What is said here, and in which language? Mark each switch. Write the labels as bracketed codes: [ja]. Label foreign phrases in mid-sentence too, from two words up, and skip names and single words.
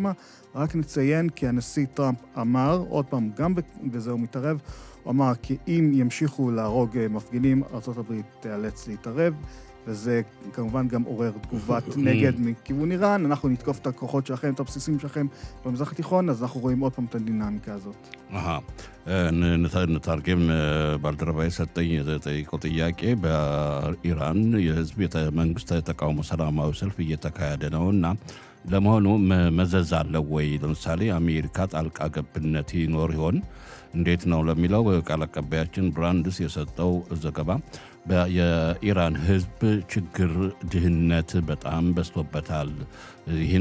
[he] רק נציין כי הנשיא טראמפ אמר, עוד פעם גם בזה הוא מתערב, הוא אמר כי אם ימשיכו להרוג מפגינים, ארצות הברית תיאלץ להתערב, וזה כמובן גם עורר תגובת נגד מכיוון איראן. אנחנו נתקוף את הכוחות שלכם, את הבסיסים שלכם במזרח התיכון, אז אנחנו רואים עוד פעם את הדינמיקה הזאת. [am] נתרגם ባልደረባ የሰጠኝ የጠየቀው ጥያቄ በኢራን የህዝብ መንግስት ተቃውሞ ሰላማዊ ሰልፍ እየተካሄደ ነውና ለመሆኑ መዘዝ አለው ወይ? ለምሳሌ አሜሪካ ጣልቃ ገብነት ይኖር ይሆን? እንዴት ነው ለሚለው ቃል አቀባያችን ብራንድስ የሰጠው ዘገባ የኢራን ህዝብ ችግር ድህነት በጣም በዝቶበታል። ይህን